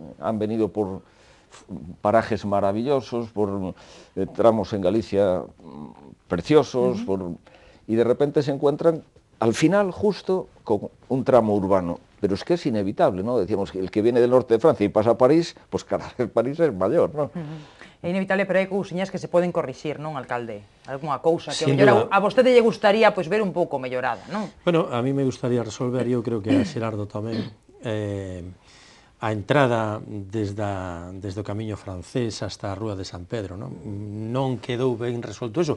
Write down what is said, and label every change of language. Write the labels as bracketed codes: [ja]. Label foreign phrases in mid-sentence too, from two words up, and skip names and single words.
[es] Han venido por parajes maravillosos, por tramos en Galicia preciosos, y de repente se encuentran al final justo con un tramo urbano. Pero es que es inevitable, ¿no? Decíamos que el que viene del norte de Francia y pasa a París, pues cada vez París es mayor, ¿no? [gl] É inevitable, pero hai cousiñas que se poden corrixir, non, alcalde? Algúnha cousa que a vostede lle gustaría pois, ver un pouco mellorada, non? Bueno, [es] a mí me gustaría resolver, [gl] eu creo que a Xerardo tamén, a entrada desde o camiño francés hasta a Rúa de San Pedro, non quedou ben resolto eso.